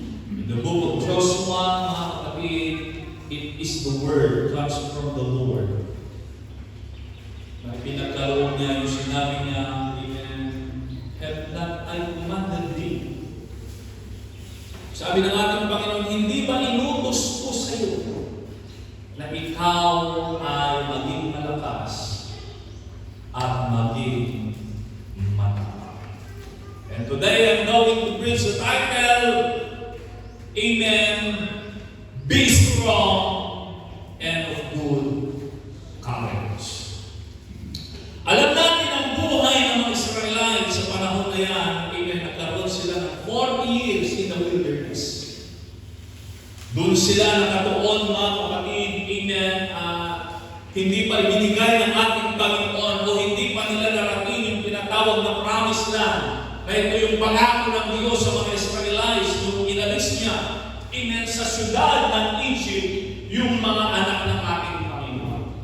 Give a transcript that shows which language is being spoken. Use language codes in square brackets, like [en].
[en] In the book of Joshua, [tl] mga kapatid, [en] it is the word, comes from the Lord. [tl] May pinagkaroon niya yung sinabi niya, amen, [en] have not I commanded thee? [tl] Sabi ng ating Panginoon, hindi ba inutos ko sa iyo na ikaw ay maging malakas at maging matapang? [en] And today I'm going to preach the title, amen, be strong and of good courage. [tl] Alam natin ang buhay ng mga Israelite sa panahon na yan, amen, nagkaroon sila ng [en] 40 years in the wilderness. [tl] Doon sila nakatuon, mga kapatid, amen, hindi pa ibinigay ng ating Panginoon o hindi pa nila narating yung tinatawag na promised land na ito yung pangako ng Diyos sa mga Israelites nung inalis niya, amen, sa syudad ng Egypt yung mga anak ng ating Panginoon.